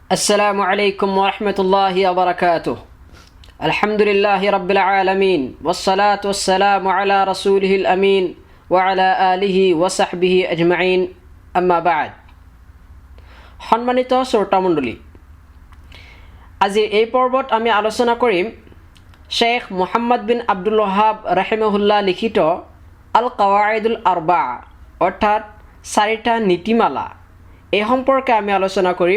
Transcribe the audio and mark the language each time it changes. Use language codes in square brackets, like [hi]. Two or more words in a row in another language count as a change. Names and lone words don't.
[ar] السلام عليكم ورحمة الله وبركاته. الحمد لله رب العالمين والصلاة والسلام على رسوله الأمين وعلى آله وصحبه أجمعين أما بعد. [as] সম্মানিত শ্ৰোতা মণ্ডলী, আজিৰ এই পৰ্বত আমি আলোচনা কৰিম শেখ মুহাম্মদ বিন আব্দুল ওহাব ৰাহিমাহুল্লাহ লিখিত আল কাৱাইদুল আৰবা অৰ্থাৎ চাৰিটা নীতিমালা এই সম্পৰ্কে আমি আলোচনা কৰিম।